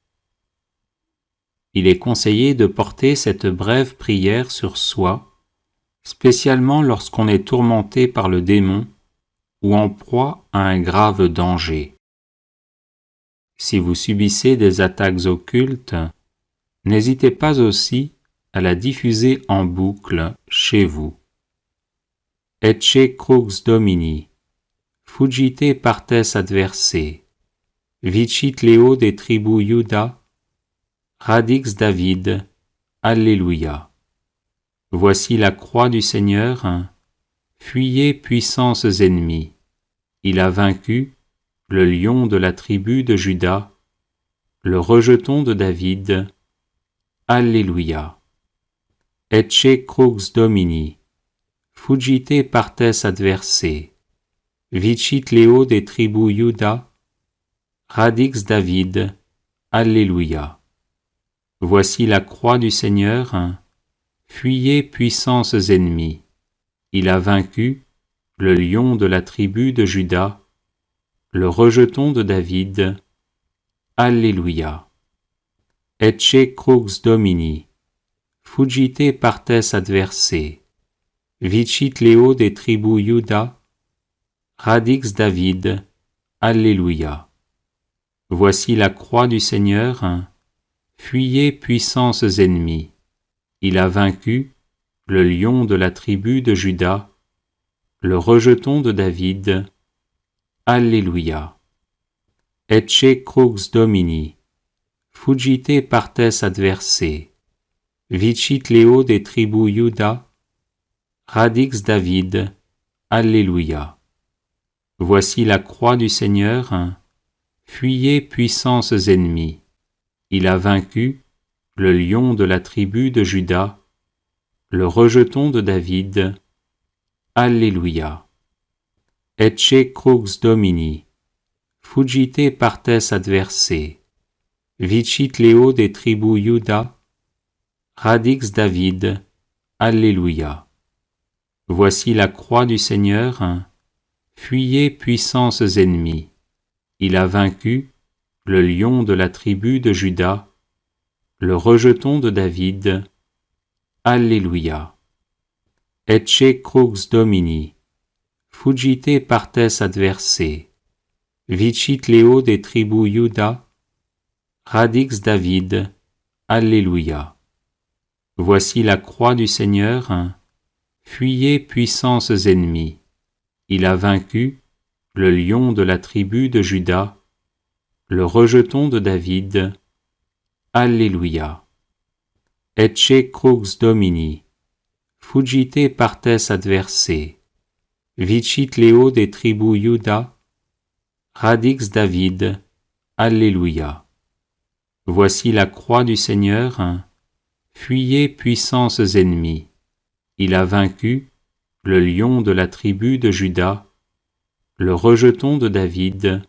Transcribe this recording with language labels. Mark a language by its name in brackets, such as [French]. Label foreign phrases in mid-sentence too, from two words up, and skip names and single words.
[French] Il est conseillé de porter cette brève prière sur soi, spécialement lorsqu'on est tourmenté par le démon ou en proie à un grave danger. Si vous subissez des attaques occultes, n'hésitez pas aussi à la diffuser en boucle chez vous. [Latin] Ecce crux Domini, fugite partes adversae, vicit Leo de tribu Iuda, radix David, Alléluia. [French] Voici la croix du Seigneur, fuyez puissances ennemies. Il a vaincu le lion de la tribu de Juda, le rejeton de David. Alléluia. [Latin] Ecce crux Domini, fugite partes adversae, vicit Leo de tribu Iuda, radix David. Alléluia. [French] Voici la croix du Seigneur, fuyez puissances ennemies. Il a vaincu le lion de la tribu de Juda, le rejeton de David. Alléluia. [Latin] Ecce crux Domini, fugite partes adversae, vicit Leo de tribu Iuda, radix David. Alléluia. [French] Voici la croix du Seigneur, fuyez puissances ennemies. Il a vaincu le lion de la tribu de Juda, le rejeton de David. Alléluia. [Latin] Ecce crux Domini, fugite partes adversae, vicit Leo de tribu Iuda, Radix David, Alléluia. [French] Voici la croix du Seigneur, fuyez puissances ennemies. Il a vaincu le lion de la tribu de Juda, le rejeton de David. Alléluia. [Latin] Ecce crux Domini, fuggite partes adversae, vicit Leo des tribus Juda, Radix David, Alléluia. [French] Voici la croix du Seigneur, fuyez puissances ennemies. Il a vaincu le lion de la tribu de Juda, le rejeton de David. Alléluia. [Latin] Ecce crux Domini, fuggite partes adversae, vicit Leo des tribus Juda, Radix David. Alléluia. [French] Voici la croix du Seigneur, fuyez puissances ennemies. Il a vaincu le lion de la tribu de Juda, le rejeton de David. Alléluia. [Latin] Ecce crux Domini, fuggite partes adversae, vicit Leo des tribus Juda, Radix David. Alléluia. [French] Voici la croix du Seigneur, fuyez puissances ennemies. Il a vaincu le lion de la tribu de Juda, le rejeton de David.